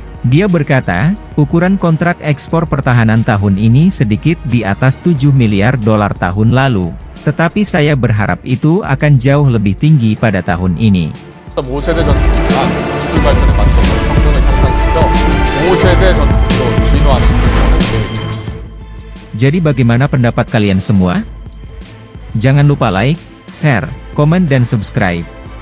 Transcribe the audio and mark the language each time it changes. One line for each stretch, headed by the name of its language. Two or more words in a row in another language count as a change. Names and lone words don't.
Indonesian: Dia berkata, ukuran kontrak ekspor pertahanan tahun ini sedikit di atas 7 miliar dolar tahun lalu. Tetapi saya berharap itu akan jauh lebih tinggi pada tahun ini.
Korean: 5세대 전투기가 기술 발전에 맞춰서 성능을 향상시켜 5세대 전투기로 진화하는 계획입니다.
Indonesian: Jadi bagaimana pendapat kalian semua? Jangan lupa like, share, komen dan subscribe.